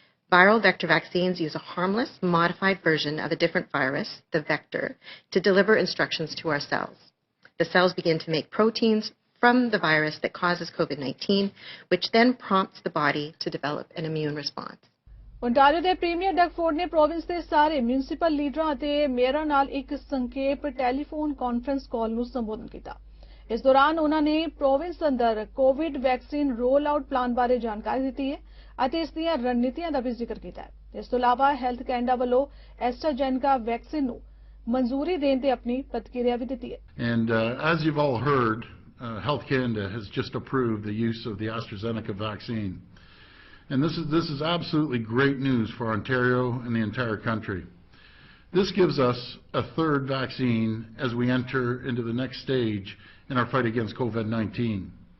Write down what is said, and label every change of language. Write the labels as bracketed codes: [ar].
[en] Viral vector vaccines use a harmless, modified version of a different virus, the vector, to deliver instructions to our cells. The cells begin to make proteins from the virus that causes COVID-19, which then prompts the body to develop an immune response. [pa] Ontario ਦੇ premier ਡਗਫੋਰਡ ਨੇ province ਦੇ ਸਾਰੇ municipal ਲੀਡਰਾਂ ਅਤੇ ਮੇਅਰਾਂ ਨਾਲ ਇੱਕ ਸੰਖੇਪ telephone conference call ਨੂੰ ਸੰਬੋਧਨ ਕੀਤਾ। ਇਸ ਦੌਰਾਨ ਉਹਨਾਂ ਨੇ ਪ੍ਰੋਵਿੰਸ ਅੰਦਰ Covid vaccine role out plan ਬਾਰੇ ਜਾਣਕਾਰੀ ਦਿੱਤੀ ਹੈ ਅਤੇ ਇਸ ਦੀਆਂ ਰਣਨੀਤੀਆਂ ਦਾ ਵੀ ਜ਼ਿਕਰ ਕੀਤਾ ਹੈ। ਇਸ ਤੋਂ ਇਲਾਵਾ ਹੈਲਥ ਕੈਨੇਡਾ ਵੱਲੋਂ ਐਸਟਰਾਜੈਨੇਕਾ ਵੈਕਸੀਨ ਨੂੰ ਮਨਜ਼ੂਰੀ ਦੇਣ ਤੇ ਆਪਣੀ ਪ੍ਰਤੀਕਿਰਿਆ ਵੀ ਦਿੱਤੀ ਹੈ। [en] And as you've all heard, Health Canada has just approved the use of the AstraZeneca vaccine. And this is absolutely great news for Ontario and the entire country. This gives us a third vaccine as we enter into the next stage in our fight against COVID-19.